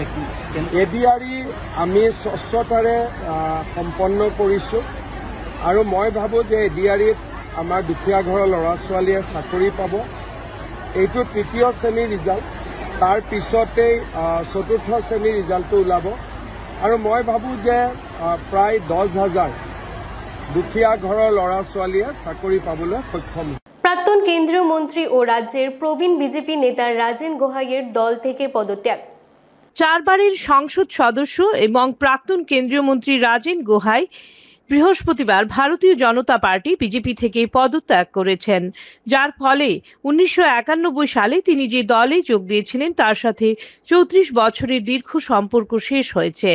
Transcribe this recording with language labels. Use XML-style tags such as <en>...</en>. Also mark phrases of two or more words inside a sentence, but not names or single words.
<as>এডিআৰই আমি স্বচ্ছতাৰে সম্পন্ন কৰিছোঁ আৰু মই ভাবোঁ যে এডিআৰইত আমাৰ দুখীয়া ঘৰৰ ল'ৰা ছোৱালীয়ে চাকৰি পাব। এইটো 3য় শ্ৰেণীৰ ৰিজাল্ট, তাৰ পিছতেই 4ৰ্থ শ্ৰেণীৰ ৰিজাল্টটো ওলাব আৰু মই ভাবোঁ যে প্ৰায় 10,000 দুখীয়া ঘৰৰ ল'ৰা ছোৱালীয়ে চাকৰি পাবলৈ সক্ষম হ'ব।</as> <bn>প্রাক্তন কেন্দ্রীয় মন্ত্রী ও রাজ্যের প্রবীণ বিজেপি নেতা রাজেন গোহাইয়ের দল থেকে পদত্যাগ। 4 বারের সংসদ সদস্য এবং প্রাক্তন কেন্দ্রীয় মন্ত্রী রাজেন গোহাই বৃহস্পতিবার ভারতীয় জনতা পার্টি বিজেপি থেকে পদত্যাগ করেছেন, যার ফলে 1991 সালে তিনি যে দলে যোগ দিয়েছিলেন তার সাথে 34 বছরের দীর্ঘ সম্পর্ক শেষ হয়েছে।</bn>